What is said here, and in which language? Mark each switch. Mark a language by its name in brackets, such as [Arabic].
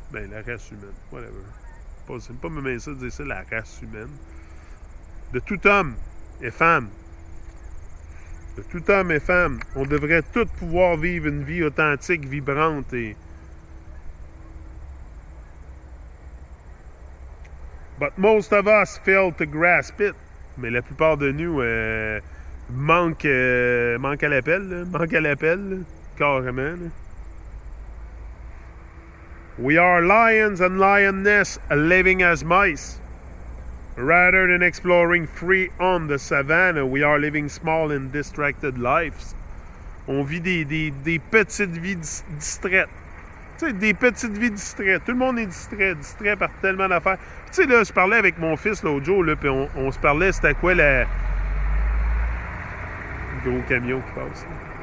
[French] Ben, la race humaine, whatever. C'est pas même ça de dire ça, la race humaine. De tout homme et femme. De tout homme et femme. On devrait tous pouvoir vivre une vie authentique, vibrante et... [English] But most of us fail to grasp it. [French] Mais la plupart de nous manquent à l'appel. Manquent à l'appel, carrément. Là. [English] We are lions and lioness living as mice. Rather than exploring free on the savannah, we are living small and distracted lives. [French] On vit des petites vies distraites. Tu sais, des petites vies distraites. Tout le monde est distrait par tellement d'affaires. Tu sais, là, je parlais avec mon fils l'autre jour, là, puis on se parlait, c'était quoi le gros camion qui passe, là.